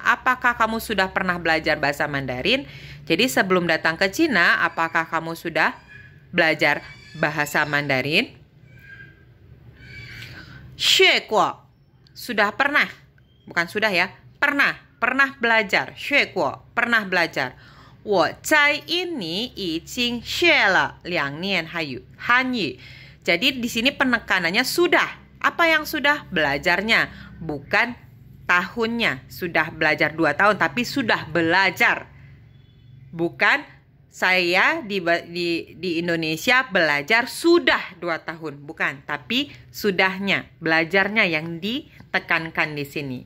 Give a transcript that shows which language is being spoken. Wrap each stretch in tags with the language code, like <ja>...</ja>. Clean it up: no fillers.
<id>Apakah kamu sudah pernah belajar bahasa Mandarin? Jadi sebelum datang ke Cina, apakah kamu sudah belajar bahasa Mandarin? 学过 sudah pernah. Bukan sudah ya, pernah belajar. 学过 pernah belajar.</id> <zh>我在印尼已经学了2年汉语.</zh> <id>Jadi di sini penekanannya sudah. Apa yang sudah? Belajarnya, bukan tahunnya. Sudah belajar 2 tahun, tapi sudah belajar. Bukan saya di Indonesia belajar sudah 2 tahun. Bukan, tapi sudahnya, belajarnya yang ditekankan di sini.</id>